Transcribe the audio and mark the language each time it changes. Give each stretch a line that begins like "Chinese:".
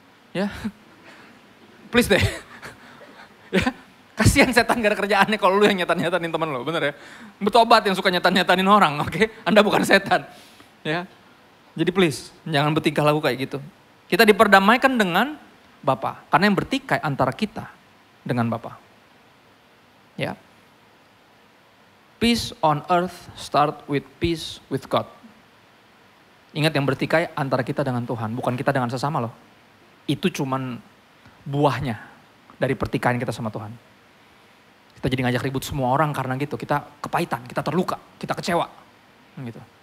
Indonesian: Ya, please deh. Ya, kasihan setan gak ada kerjaannya kalau lu yang nyetan-nyetanin teman lu, bener ya. Bertobat yang suka nyetan-nyetanin orang, oke? Anda bukan setan. Ya, jadi please, jangan bertingkah laku kayak gitu. Kita diperdamaikan dengan Bapa, karena yang bertikai antara kita dengan Bapa. Ya.
English: Peace on earth start with peace with God.
Indonesian: Ingat, yang bertikai antara kita dengan Tuhan, bukan kita dengan sesama loh. Itu cuman buahnya dari pertikaian kita sama Tuhan. Kita jadi ngajak ribut semua orang karena gitu. Kita kepahitan, kita terluka, kita kecewa. Gitu.